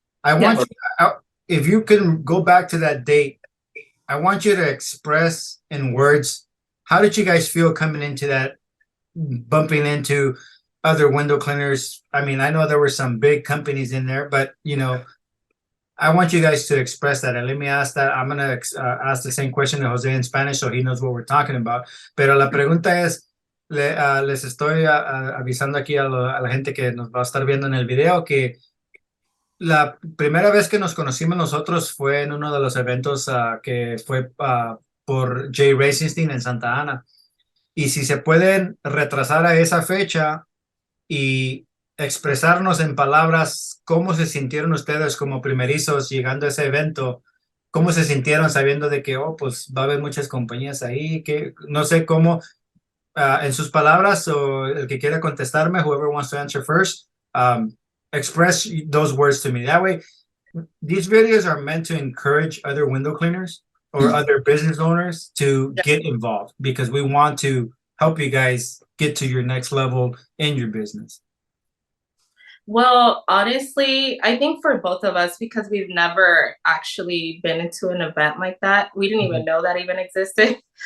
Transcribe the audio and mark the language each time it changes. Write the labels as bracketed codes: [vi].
[en] I want you, if you can go back to that date, I want you to express in words, how did you guys feel coming into that, bumping into other window cleaners? I mean, I know there were some big companies in there, but, you know, I want you guys to express that. And let me ask that. I'm going to ask the same question to Jose in Spanish so he knows what we're talking about. [es] Pero la pregunta es, les estoy avisando aquí a la gente que nos va a estar viendo en el video que la primera vez que nos conocimos nosotros fue en uno de los eventos que fue por Jay Racingstein en Santa Ana. Y si se pueden retrasar a esa fecha y expresarnos en palabras cómo se sintieron ustedes como primerizos llegando a ese evento, cómo se sintieron sabiendo de que, oh, pues va a haber muchas compañías ahí, que no sé cómo, en sus palabras, o el que quiera contestarme, [en] whoever wants to answer first, express those words to me. That way, these videos are meant to encourage other window cleaners or other business owners to get involved, because we want to help you guys get to your next level in your business. Well, honestly, I think for both of us, because we've never actually been into an event like that, we didn't even know that even existed.